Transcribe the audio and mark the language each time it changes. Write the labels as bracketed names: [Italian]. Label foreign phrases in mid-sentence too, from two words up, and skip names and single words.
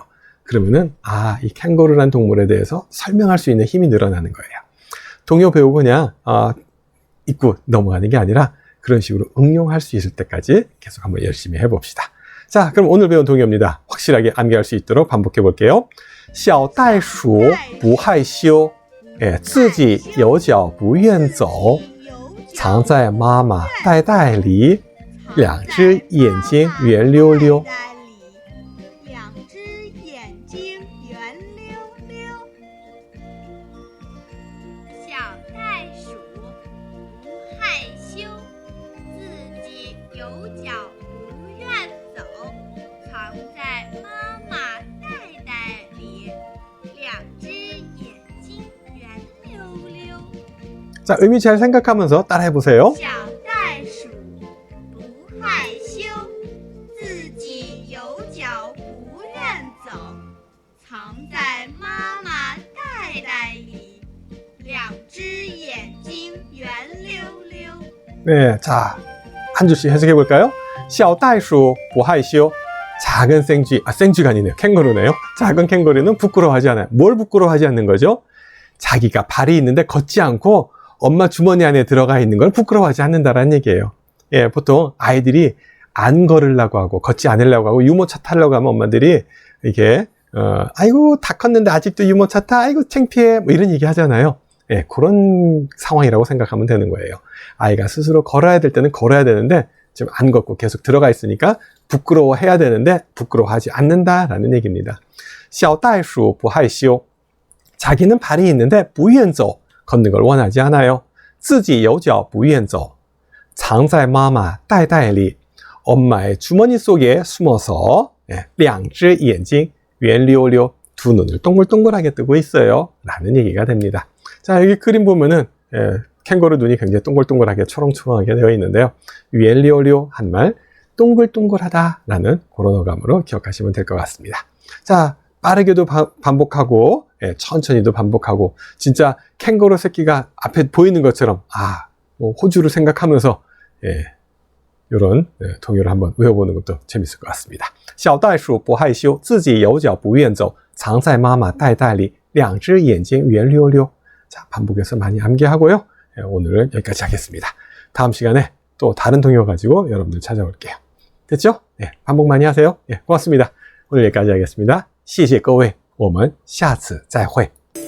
[Korean] 그러면은 이 캥거루라는 동물에 대해서 설명할 수 있는 힘이 늘어나는 거예요. 동요 배우고 그냥 잊고 넘어가는 게 아니라 그런 식으로 응용할 수 있을 때까지 계속 한번 열심히 해봅시다. 자, 그럼 오늘 배운 동요입니다. 확실하게 암기할 수 있도록 반복해 볼게요. [Chinese] 小袋鼠不害羞，自己有脚不愿走，藏在妈妈袋袋里，两只眼睛圆溜溜。两只眼睛圆溜溜。小袋鼠不害羞，自己有脚不愿走，藏在妈妈袋袋里，两只眼睛圆溜溜。 [Korean] 자, 의미 잘 생각하면서 따라해 보세요. [Chinese] 小袋鼠不害羞，自己有脚不愿走，藏在妈妈袋袋里，两只眼睛圆溜溜。 [Korean] 네, 자, 한 줄씩 해석해 볼까요? [Chinese] 小袋鼠不害羞. [Korean] 작은 생쥐, 생쥐가 아니네요. 캥거루네요. 작은 캥거루는 부끄러워하지 않아요. 뭘 부끄러워하지 않는 거죠? 자기가 발이 있는데 걷지 않고 엄마 주머니 안에 들어가 있는 걸 부끄러워하지 않는다라는 얘기예요. 보통 아이들이 안 걸으려고 하고 걷지 않으려고 하고 유모차 타려고 하면 엄마들이 이렇게 아이고 다 컸는데 아직도 유모차 타, 아이고 창피해, 이런 얘기 하잖아요. 그런 상황이라고 생각하면 되는 거예요. 아이가 스스로 걸어야 될 때는 걸어야 되는데 지금 안 걷고 계속 들어가 있으니까 부끄러워해야 되는데 부끄러워하지 않는다라는 얘기입니다. [Chinese] 小袋鼠不害羞. [Korean] 자기는 발이 있는데 [Chinese] 不愿走, [Korean] 걷는 걸 원하지 않아요. [Chinese] 自己有脚不愿走, 藏在妈妈袋袋里, [Korean] 엄마의 주머니 속에 숨어서 [Chinese] 两只眼睛圆溜溜, [Korean] 두 눈을 동글동글하게 뜨고 있어요 라는 얘기가 됩니다. 자, 여기 그림 보면은 캥거루 눈이 굉장히 동글동글하게 초롱초롱하게 되어 있는데요, 圆溜溜 한 말, 동글동글하다 라는 그런 어감으로 기억하시면 될 것 같습니다. 자, 빠르게도 반복하고 천천히도 반복하고, 진짜 캥거루 새끼가 앞에 보이는 것처럼 호주를 생각하면서 이런 동요를 한번 외워보는 것도 재밌을 것 같습니다. 小袋鼠不害羞，自己有脚不愿走，藏在妈妈袋袋里，两只眼睛圆溜溜. 자, 반복해서 많이 암기하고요. 오늘은 여기까지 하겠습니다. 다음 시간에 또 다른 동요 가지고 여러분들 찾아올게요. 됐죠? 반복 많이 하세요. 고맙습니다. 오늘 여기까지 하겠습니다. [Chinese] 谢谢各位，我们下次再会。